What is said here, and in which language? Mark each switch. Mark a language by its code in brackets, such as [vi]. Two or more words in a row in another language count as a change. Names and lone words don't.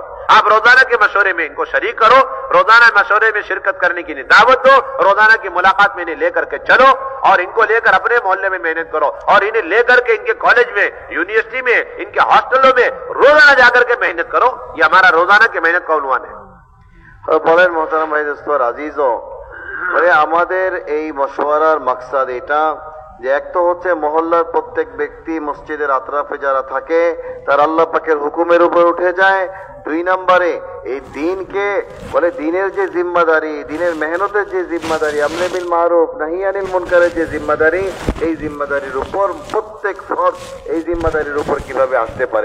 [ur] آپ روزانہ کے مشورے میں ان کو شریک کرو, روزانہ مشورے میں شرکت کرنے کی دعوت دو, روزانہ کی ملاقات میں انہیں لے کر کے چلو, اور ان کو لے کر اپنے محلے میں محنت کرو, اور انہیں لے کر کے ان کے کالج میں, یونیورسٹی میں, ان کے ہاسٹلوں میں روزانہ جا کر کے محنت کرو. یہ ہمارا روزانہ کی محنت کا عنوان ہے. [bn] বলেন মোহতারাম ভাই দোস্ত আজিজও, বলে আমাদের এই মশওয়ারার মাকসাদ এটা যে এক তো হচ্ছে মহল্লার প্রত্যেক ব্যক্তি মসজিদের আতরাফে যারা থাকে তার আল্লাহ পাকের হুকুমের উপর উঠে যায়. 2 নম্বরে এই দিনকে বলে দিনের যে জিম্মাদারি, দিনের মেহনতের যে জিম্মাদারি, [ar] أمر بالمعروف نهي عن المنكر [bn] যে জিম্মাদারি, এই জিম্মাদারির উপর প্রত্যেক ফরজ এই জিম্মাদারির উপর কিভাবে আসতে পারে.